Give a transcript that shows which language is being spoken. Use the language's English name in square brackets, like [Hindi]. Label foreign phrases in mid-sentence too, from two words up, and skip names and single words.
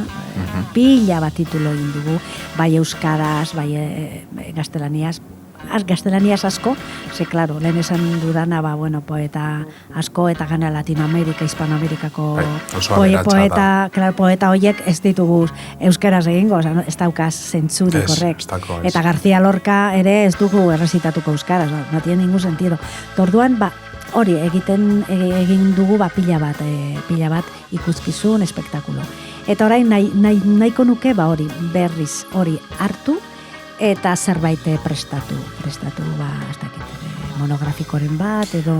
[Basque] Pila bat titulo egin dugu, bai euskaraz, bai gaztelaniaz asko, ze claro, lehen esan dudana poeta asko eta gana Latinoamerika, Hispanoamerikako poeta horiek ez ditugu euskaraz egingo, ez daukaz zentzurik horrek. Eta García Lorca ere ez dugu errezitatuko euskaraz, [Spanish] no tiene ningún sentido. [Basque] Orduan, hori egin dugu pila bat ikuskizun, espektakulo. Eta orain nahiko nuke hori berriz hori hartu eta zerbait prestatu ez dakit, monografikoren bat edo...